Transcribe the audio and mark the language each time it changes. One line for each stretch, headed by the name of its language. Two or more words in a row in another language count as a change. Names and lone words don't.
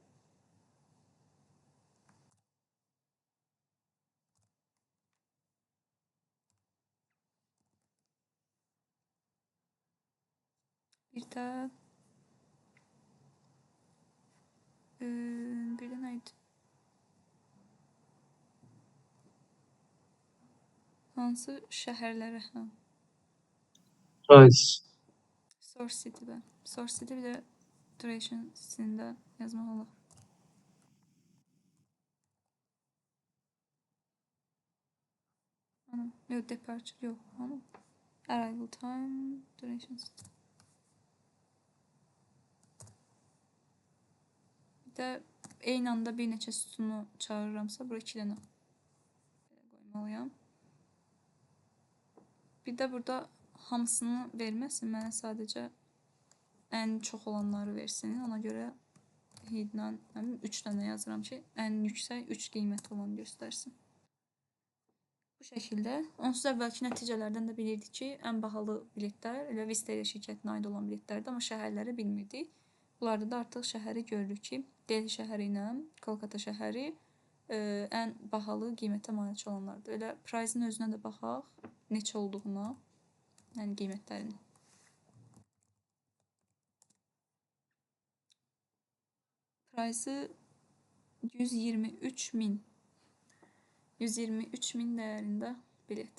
Azerbaijani: Bir də nə idi? Hansı şəhərlərə? Price.
English: Source city-də. Source city
Azerbaijani: bir də
English: duration city-də
Azerbaijani: yazmaq olar. Yox, departure yox.
English: Arrival time, duration city.
Azerbaijani: Bir də eyni anda bir neçə sütunu çağırıramsa, bura 2 dənə qoymalıyam. Bir də burada hamısını verməsin, mənə sadəcə ən çox olanları versin. Ona görə headlə 3 dənə yazıram ki, ən yüksək 3 qiymət olan göstərsin. Bu şəkildə. Onsuz əvvəlki nəticələrdən də bilirdik ki, ən bahalı biletlər elə Visteria şirkətinə aid olan biletlərdir, amma şəhərləri bilmirdik. Bunlarda da artıq şəhəri görürük ki, Delhi şəhəri ilə Kolkata şəhəri ən bahalı qiymətə malik olanlardır. Elə price-in özünə də baxaq, neçə olduğuna, yəni qiymətlərini. Price-ı 123.000. 123.000 dəyərində bilet.